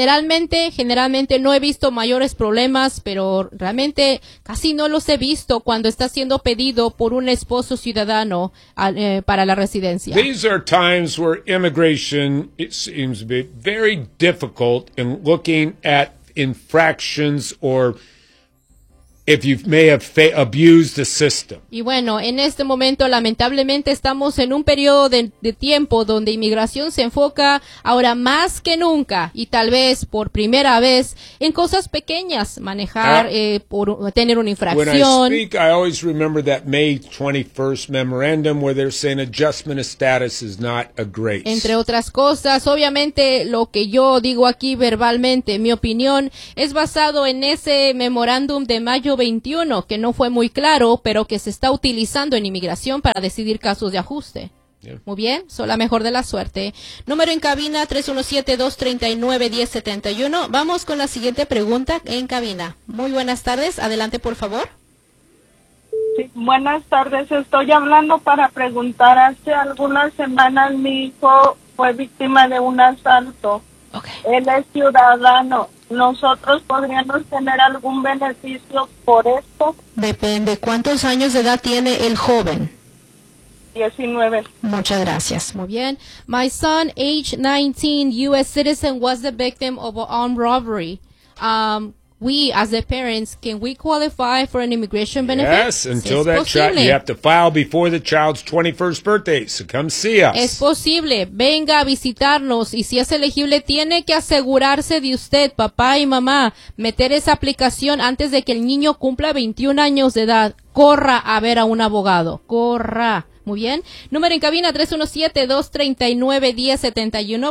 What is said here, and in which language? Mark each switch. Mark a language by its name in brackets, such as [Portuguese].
[Spanish] Generalmente no he visto mayores problemas, pero realmente casi no los he visto cuando está siendo pedido por un esposo ciudadano para la residencia. [English] These are times where immigration it seems to be very difficult in looking at infractions or if you may have abused the system. [Spanish] Y bueno, en este momento lamentablemente estamos en un periodo de tiempo donde inmigración se enfoca ahora más que nunca y tal vez por primera vez en cosas pequeñas, manejar por tener una infracción. [English] When I speak, I always remember that May 21st memorandum where they're saying adjustment of status is not a grace. [Spanish] Entre otras cosas, obviamente lo que yo digo aquí verbalmente, mi opinión es basado en ese memorándum de mayo 21, que no fue muy claro, pero que se está utilizando en inmigración para decidir casos de ajuste. Yeah. Muy bien, son la mejor de la suerte. Número en cabina, 317-239-1071. Vamos con la siguiente pregunta en cabina. Muy buenas tardes, adelante por favor. Sí, buenas tardes, estoy hablando para preguntar. Hace algunas semanas mi hijo fue víctima de un asalto. Okay. Él es ciudadano. ¿Nosotros podríamos tener algún beneficio por esto? Depende. ¿Cuántos años de edad tiene el joven? 19. Muchas gracias. Muy bien. [English] My son, age 19, U.S. citizen, was the victim of an armed robbery. We, as the parents, can we qualify for an immigration benefit? Yes, until that child, you have to file before the child's 21st birthday, so come see us. [Spanish] Es posible, venga a visitarnos, y si es elegible, tiene que asegurarse de usted, papá y mamá, meter esa aplicación antes de que el niño cumpla 21 años de edad. Corra a ver a un abogado, corra. Muy bien, número en cabina 317-239-1071.